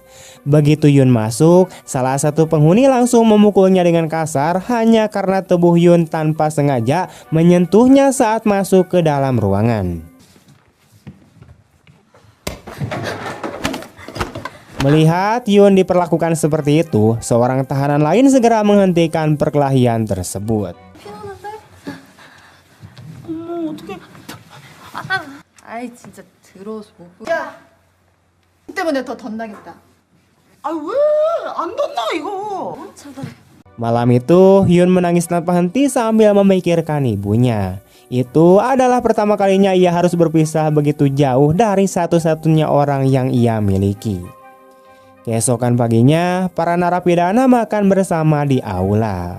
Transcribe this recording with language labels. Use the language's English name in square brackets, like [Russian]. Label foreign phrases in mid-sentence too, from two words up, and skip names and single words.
[Indonesian] Begitu Yun masuk, salah satu penghuni langsung memukulnya dengan kasar hanya karena tubuh Yun tanpa sengaja menyentuhnya saat masuk ke dalam ruangan. Melihat Yun diperlakukan seperti itu, seorang tahanan lain segera menghentikan perkelahian tersebut. [Korean] 아이 진짜 더러워서 못 보. 야, 때문에 더 덧나겠다. 아 왜? 안 덧나 이거. 차라리. [Indonesian] Malam itu, Hyun menangis tanpa henti sambil memikirkan ibunya. Itu adalah pertama kalinya ia harus berpisah begitu jauh dari satu-satunya orang yang ia miliki. Keesokan paginya, para narapidana makan bersama di aula.